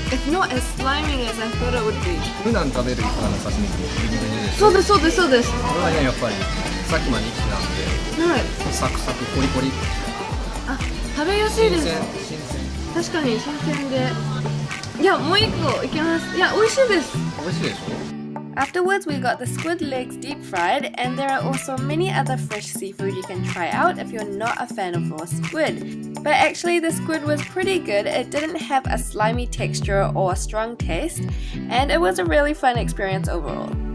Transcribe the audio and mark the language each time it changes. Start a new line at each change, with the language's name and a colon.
English: It's not as slimy as I thought it would be.
Japanese: 普段食べるイカの刺身ってブリブリです。そうです。これはねやっぱりさっきまで生きてたんで、はい。サクサクコリコリ。あ、食べやすいです。新鮮。確かに新鮮で。いや、もう一個いけます。いや、美味しいです。美味しいでしょ。
English: Afterwards, we got the squid legs deep fried, and there are also many other fresh seafood you can try out if you're not a fan of raw squid. But actually, the squid was pretty good. It didn't have a slimy texture or a strong taste, and it was a really fun experience overall.